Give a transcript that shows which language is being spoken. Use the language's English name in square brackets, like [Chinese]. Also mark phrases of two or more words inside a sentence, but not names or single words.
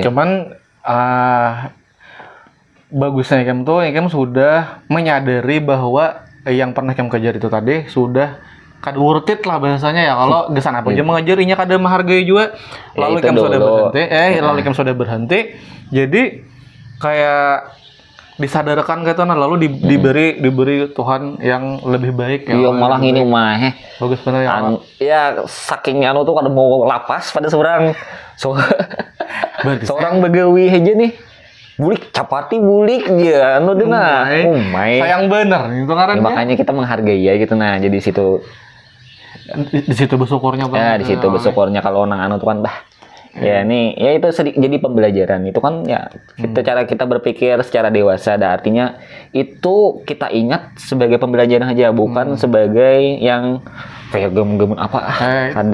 [Banjar] Cuman bagusnya Kem sudah menyadari bahwa yang pernah Kem kejar itu tadi sudah kada [English] worth it [Banjar] lah bahasanya ya kalau gesan apa aja mengajarinya kada menghargai juga lalu Kem sudah berhenti lalu Kem sudah berhenti jadi kayak disadarkan gitu nah lalu diberi Tuhan yang lebih baik ya. Iya malah ini mah bagus bener ya. Ya saking tuh kada mau lapas pada seorang seorang begawi aja nih. Bulik capati bulik dia denah. Sayang bener itu karena makanya kita menghargai ya gitu nah. Jadi di situ bersyukurnya Bang. Ya di situ bersyukurnya kalau nang tuh kan ya ini ya itu jadi pembelajaran itu kan ya cara kita berpikir secara dewasa artinya itu kita ingat sebagai pembelajaran aja bukan sebagai yang kayak gem-gemun apa ada.